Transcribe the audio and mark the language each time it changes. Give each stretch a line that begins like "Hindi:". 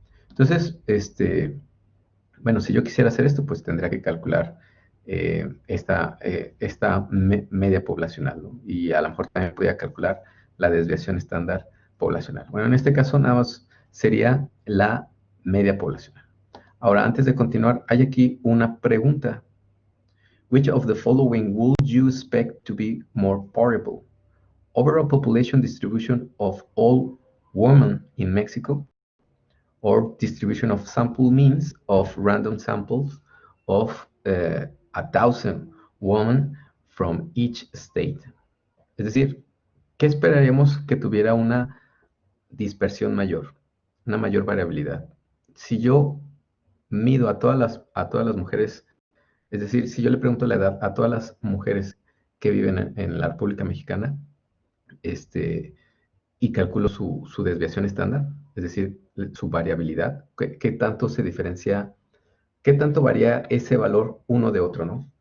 Spanish: Entonces, bueno, si yo quisiera hacer esto, pues tendría que calcular esta media poblacional, ¿no? Y a lo mejor también podría calcular la desviación estándar poblacional. Bueno, en este caso nada más sería la media poblacional. Ahora, antes de continuar, hay aquí una pregunta.
English: Which of the following would you expect to be more variable? Overall population distribution of all women in Mexico, or distribution of sample means of random samples of 1,000 women from each state.
Spanish: Es decir, ¿qué esperaríamos que tuviera una dispersión mayor, una mayor variabilidad? Si yo mido a todas las mujeres, es decir, si yo le pregunto la edad a todas las mujeres que viven en la República Mexicana, y calculo su desviación estándar, es decir, su variabilidad, qué tanto se diferencia, qué tanto varía ese valor uno de otro, ¿no?